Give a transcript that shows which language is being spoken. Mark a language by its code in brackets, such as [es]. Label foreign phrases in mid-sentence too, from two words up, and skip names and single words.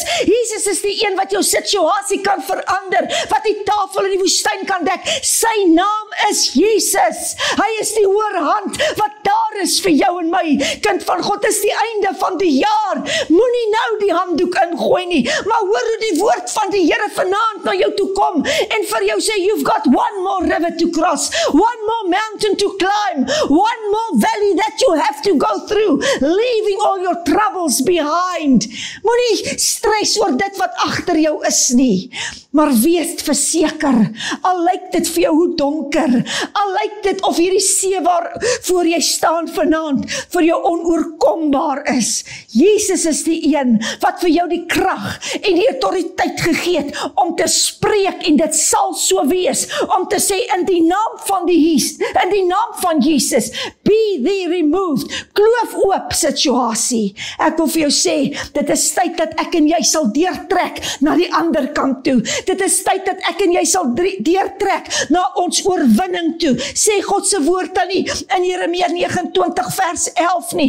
[af] Jesus is die een wat jou situasie kan verander, wat die tafel in die woestyn kan dek. Sy naam is Jesus. Hy is die oorhand wat daar is vir jou en my. Kind van God, is die einde van die jaar. Moenie nou die handdoek ingooi nie, maar hoor hoe die woord van die Here vanaand na jou toe kom en vir jou sê, [en] you've got one more river to cross, one more mountain to climb, one more valley that you have to go through, leaving all your troubles behind. [af] Moenie stres oor dit wat agter jou is nie, maar wees verseker, al lyk dit vir jou hoe donker, al lyk dit of hierdie see waarvoor jy staan vanaand, vir jou onoorkombaar is. Jesus is die een wat vir jou die krag en die autoriteit gegee het om te spreek, en dit sal so wees, om te sê in die naam van Jesus, [en] be thee removed, [af] kloof oop situasie. Ek wil vir jou sê, dit is tyd dat ek en jy sal deurtrek na die ander kant toe. Dit is tyd dat ek en jy sal deurtrek na ons oorwinning toe. Sê God se woord dan nie in Jeremia 29 vers 11 nie.